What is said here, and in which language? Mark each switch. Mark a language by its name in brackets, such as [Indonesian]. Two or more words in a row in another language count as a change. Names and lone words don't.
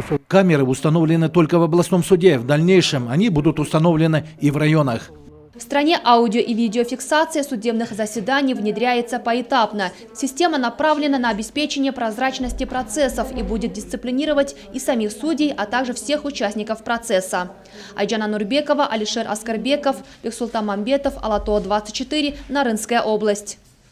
[Russian] Камеры установлены только в областном суде. В дальнейшем они будут установлены и в районах. В стране аудио- и видеофиксация судебных заседаний внедряется поэтапно. Система направлена на обеспечение прозрачности процессов и будет дисциплинировать и самих судей, а также всех участников процесса. Айджана Нурбекова, Алишер Аскарбеков, Бексултан Мамбетов, Алатоо 24, Нарынская область.